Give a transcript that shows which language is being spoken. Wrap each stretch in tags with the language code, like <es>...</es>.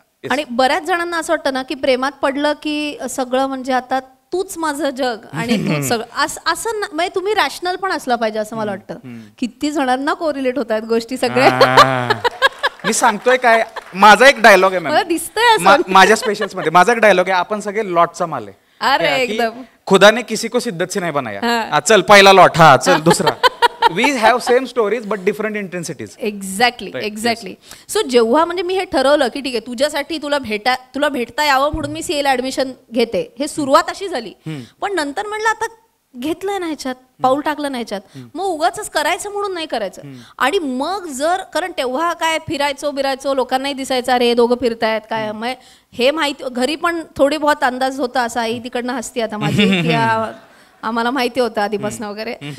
<mr>आणि बऱ्याच जणांना असं वाटतं ना की प्रेमात पडलं की सगळं म्हणजे आता तूच माझं जग आणि तूच सगळं असं म्हणजे तुम्ही रॅशनल पण असला पाहिजे असं मला वाटतं. किती जणांना कोरिलेट होत आहेत गोष्टी सगळ्या. मी सांगतोय काय, माझा एक डायलॉग आहे मला दिसतंय मॅम, माझ्या स्पेशल्स मध्ये माझा एक डायलॉग आहे, आपण सगळे लॉटचा माल आहे. अरे एकदम</mr> <hi>खुदा ने किसी को सिद्दत से नहीं बनाया, चल पहिला लॉट, हा चल दुसरा.</hi> <en>We have same stories but different intensities. Exactly.</en> <mr>So जेव्हा म्हणजे मी हे ठरवलं की ठीक आहे तुझ्यासाठी तुला भेटता यावं म्हणून मी सीए ला ऍडमिशन घेते, हे सुरुवात अशी झाली. पण नंतर म्हणलं आता घेतलंय ना ह्याच्यात, पाऊल टाकलं ना ह्याच्यात, मग उगाच करायचं म्हणून नाही करायचं. आणि मग जर कारण तेव्हा काय फिरायचो लोकांनाही दिसायचं अरे दोघं फिरतायत काय, मग हे माहिती घरी पण थोडी बहुत अंदाज होता असा, आई तिकडनं हसती आता माझी आम्हाला माहिती होतं आधीपासून वगैरे.</mr>